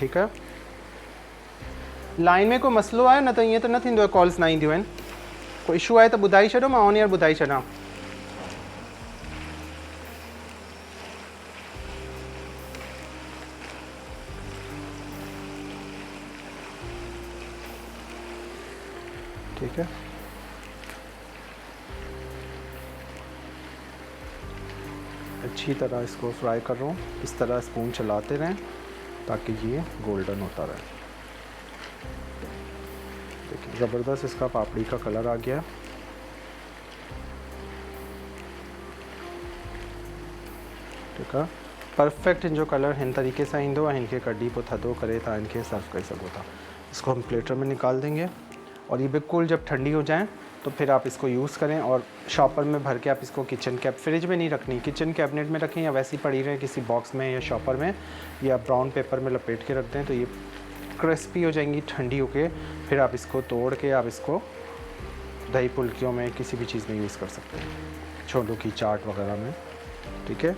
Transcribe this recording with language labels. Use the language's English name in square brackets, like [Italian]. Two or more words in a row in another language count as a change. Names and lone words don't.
[Hindi] ठीक है, [Sindhi] लाइन में कोई मसलो आहे न, त ईअं त न थींदो आहे कॉल्स न ईंदियूं आहिनि। कोई इशू आहे त ॿुधाए छॾियो, मां [English] on air [Sindhi] ॿुधाए छॾां। [Hindi] ठीक है, अच्छी तरह इसको फ्राई कर रहा हूँ। इस तरह स्पून चलाते रहें ताकि ये गोल्डन होता रहे। देखिए ज़बरदस्त इसका पापड़ी का कलर आ गया। ठीक है, [Sindhi] परफेक्ट जो कलर हिन तरीके से ईंदो, इनके कढी पोइ थधो करे तव्हां इनके सर्व कर सको था। [Hindi] इसको हम प्लेटर में निकाल देंगे, और ये बिल्कुल जब ठंडी हो जाए तो फिर आप इसको यूज़ करें, और शॉपर में भर के आप इसको [English] kitchen cab, [Hindi] फ्रिज में नहीं रखनी, [English] kitchen cabinet [Hindi] में रखें, या वैसे ही पड़ी रहे किसी बॉक्स में या शॉपर में, या [English] brown paper [Hindi] में लपेट के रख दें, तो ये क्रिस्पी हो जाएंगी ठंडी होके, फिर आप इसको तोड़ के आप इसको दही फुल्कियों में किसी भी चीज़ में यूज़ कर सकते हैं, छोलों की चाट वगैरह में, ठीक है।